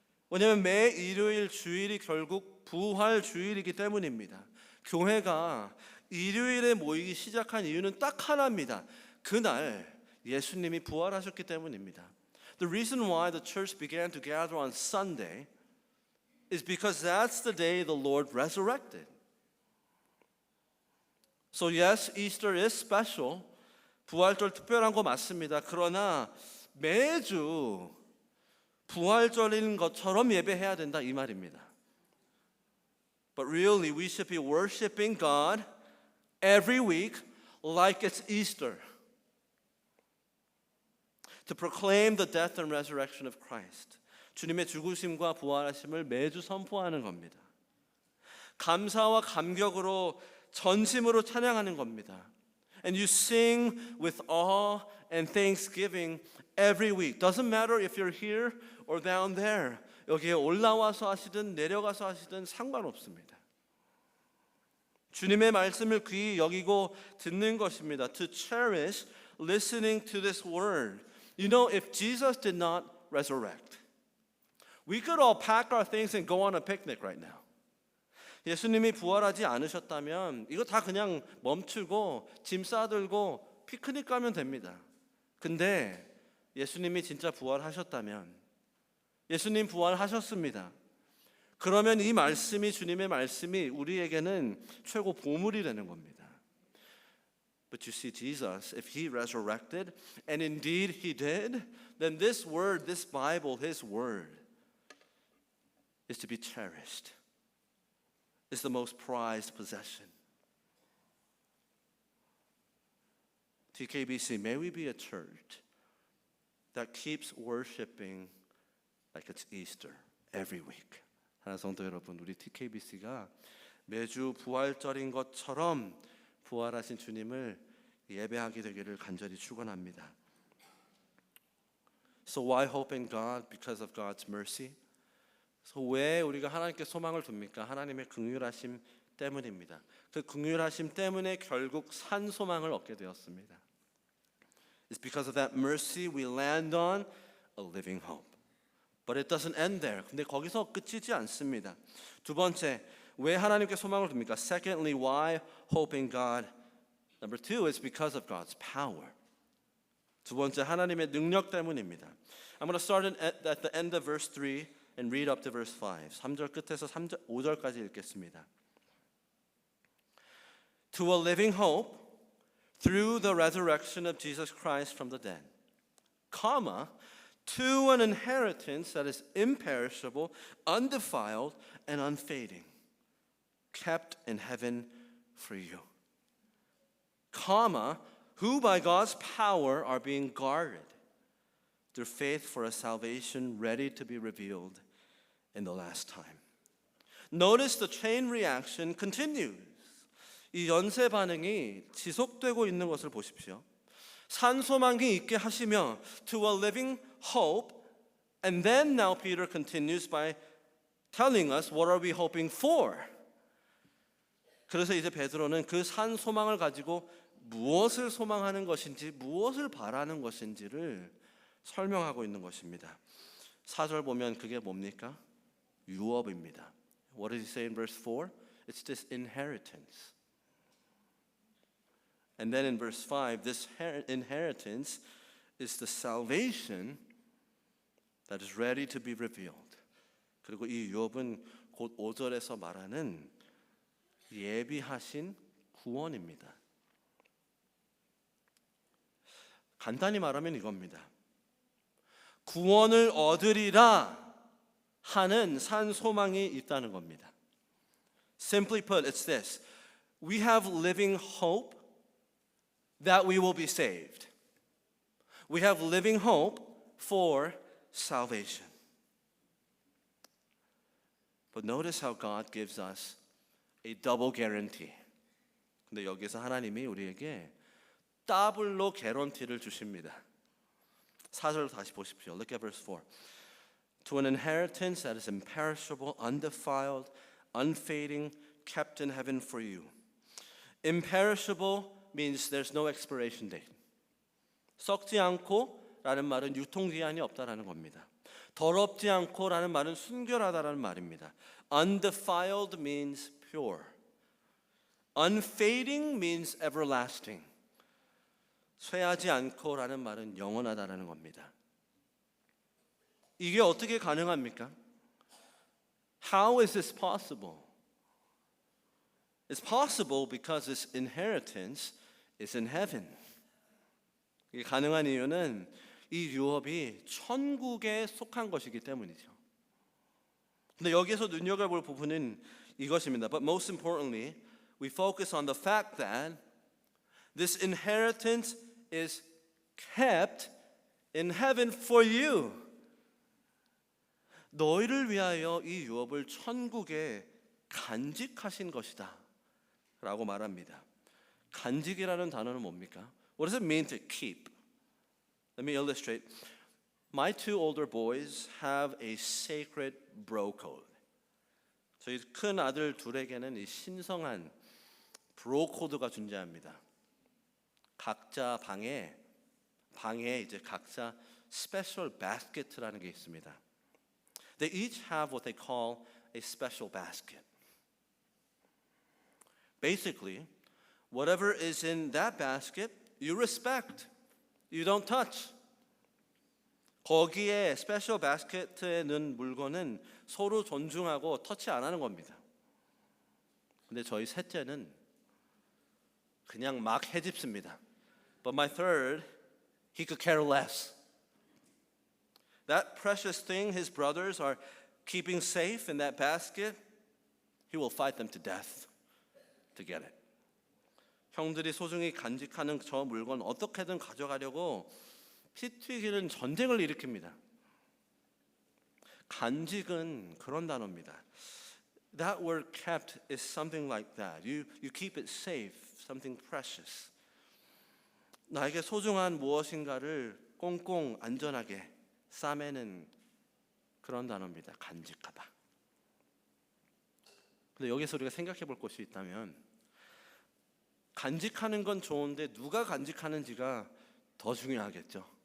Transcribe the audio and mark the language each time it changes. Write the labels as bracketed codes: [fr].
[ko] 왜냐하면 매 일요일 주일이 결국 부활 주일이기 때문입니다. 교회가 일요일에 모이기 시작한 이유는 딱 하나입니다. 그날 예수님이 부활하셨기 때문입니다. [en] The reason why the church began to gather on Sunday is because that's the day the Lord resurrected. So yes, Easter is special. [ko] 부활절 특별한 거 맞습니다. 그러나 매주 부활절인 것처럼 예배해야 된다 이 말입니다. [en] But really we should be worshiping God every week like it's Easter. To proclaim the death and resurrection of Christ. [ko] 주님의 죽으심과 부활하심을 매주 선포하는 겁니다. 감사와 감격으로 전심으로 찬양하는 겁니다. [en] And you sing with awe and thanksgiving every week. Doesn't matter if you're here or down there. [ko] 여기에 올라와서 하시든 내려가서 하시든 상관없습니다. 주님의 말씀을 귀히 여기고 듣는 것입니다. [en] To cherish listening to this word. You know, if Jesus did not resurrect, we could all pack our things and go on a picnic right now. [ko] 예수님이 부활하지 않으셨다면 이거 다 그냥 멈추고 짐 싸들고 피크닉 가면 됩니다. 근데 예수님이 진짜 부활하셨다면 예수님 부활하셨습니다. 그러면 이 말씀이 주님의 말씀이 우리에게는 최고 보물이 되는 겁니다. [en] But you see Jesus, if he resurrected, and indeed he did, then this word, this Bible, his word is to be cherished. Is the most prized possession. TKBC, may we be a church that keeps worshiping like it's Easter every week. [ko] 하나 성도 여러분, 우리 TKBC가 매주 부활절인 것처럼 부활하신 주님을 예배하게 되기를 간절히 축원합니다. [en] So why hope in God? Because of God's mercy. [ko] 그래서 왜 우리가 하나님께 소망을 둡니까? 하나님의 긍휼하심 때문입니다. 그 긍휼하심 때문에 결국 산 소망을 얻게 되었습니다. [en] It's because of that mercy we land on a living hope. But it doesn't end there. [ko] 근데 거기서 끝이지 않습니다. 두 번째, 왜 하나님께 소망을 둡니까? [en] Secondly, why hope in God? Number two, it's because of God's power. [ko] 두 번째, 하나님의 능력 때문입니다. [en] I'm going to start at the end of verse 3 and read up to verse 5. [ko] 3절 끝에서 5절까지 읽겠습니다. [en] To a living hope through the resurrection of Jesus Christ from the dead, comma, to an inheritance that is imperishable, undefiled, and unfading, kept in heaven for you, comma, who by God's power are being guarded through faith for a salvation ready to be revealed in the last time. Notice the chain reaction continues. [ko] 이 연쇄 반응이 지속되고 있는 것을 보십시오. 산 소망이 있게 하시며 [en] to a living hope, and then now Peter continues by telling us what are we hoping for. [ko] 그래서 이제 베드로는 그 산 소망을 가지고 무엇을 소망하는 것인지 무엇을 바라는 것인지를 설명하고 있는 것입니다. 4절 보면 그게 뭡니까? 유업입니다. [en] What does he say in verse 4? It's this inheritance. And then in verse 5, this inheritance is the salvation that is ready to be revealed. [ko] 그리고 이 유업은 곧 5절에서 말하는 예비하신 구원입니다. 간단히 말하면 이겁니다. 구원을 얻으리라 하는 산 소망이 있다는 겁니다. [en] Simply put, it's this. We have living hope that we will be saved. We have living hope for salvation. But notice how God gives us a double guarantee. [ko] 근데 여기서 하나님이 우리에게 더블로 개런티를 주십니다. 4절 다시 보십시오. [en] Look at verse 4. To an inheritance that is imperishable, undefiled, unfading, kept in heaven for you. Imperishable means there's no expiration date. [ko] 썩지 않고 라는 말은 유통기한이 없다라는 겁니다. 더럽지 않고 라는 말은 순결하다라는 말입니다. [en] Undefiled means pure. Unfading means everlasting. [ko] 쇠하지 않고 라는 말은 영원하다라는 겁니다. 이게 어떻게 가능합니까? [en] How is this possible? It's possible because this inheritance is in heaven. [ko] 이게 가능한 이유는 이 유업이 천국에 속한 것이기 때문이죠. 근데 여기에서 눈여겨볼 부분은 이것입니다. [en] But most importantly, we focus on the fact that this inheritance is kept in heaven for you. [ko] 너희를 위하여 이 유업을 천국에 간직하신 것이다 라고 말합니다. 간직이라는 단어는 뭡니까? [en] What does it mean to keep? Let me illustrate. My two older boys have a sacred bro code. [ko] 저희 큰 아들 둘에게는 이 신성한 브로 코드가 존재합니다. 각자 방에 이제 각자 스페셜 바스켓이라는 게 있습니다. [en] They each have what they call a special basket. Basically, whatever is in that basket, you respect. You don't touch. [ko] 거기에 스페셜 바스켓에 넣은 물건은 서로 존중하고 터치 안 하는 겁니다. 근데 저희 셋째는 그냥 막 해집습니다. [en] But my third, he could care less. That precious thing his brothers are keeping safe in that basket, he will fight them to death to get it. [ko] 형들이 소중히 간직하는 저 물건 어떻게든 가져가려고 피 튀기는 전쟁을 일으킵니다. 간직은 그런 단어입니다. [en] That word kept is something like that. You keep it safe, something precious. [ko] 나에게 소중한 무엇인가를 꽁꽁 안전하게 싸매는 그런 단어입니다. 간직하다. 근데 여기서 우리가 생각해 볼 것이 있다면 간직하는 건 좋은데 누가 간직하는지가 더 중요하겠죠.